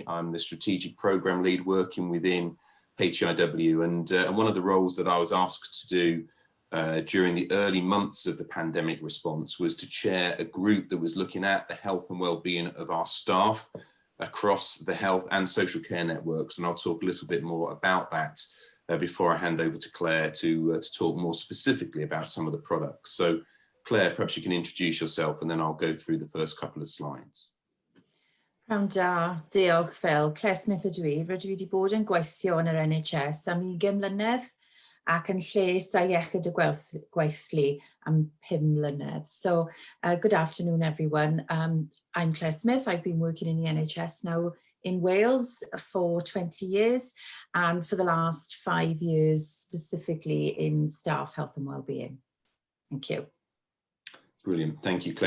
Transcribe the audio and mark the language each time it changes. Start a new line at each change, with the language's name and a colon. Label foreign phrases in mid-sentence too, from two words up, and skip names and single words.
English: I'm the strategic program lead working within HEIW, and one of the roles that I was asked to do during the early months of the pandemic response was to chair a group that was looking at the health and well-being of our staff across the health and social care networks. And I'll talk a little bit more about that before I hand over to Claire to talk more specifically about some of the products. So Claire, perhaps you can introduce yourself and then I'll go through the first couple of slides.
Welsh: Pnawn da, diolch Phil. Claire Smith ydw i. Rydw i wedi bod yn gweithio yn yr NHS am 20 mlynedd ac yn lles a Iechyd y gweithlu am 5 mlynedd.
English: So good afternoon everyone. I'm Claire Smith. I've been working in the NHS now in Wales for 20 years and for the last 5 years specifically in staff health and wellbeing. Thank you. Brilliant. Thank you, Claire.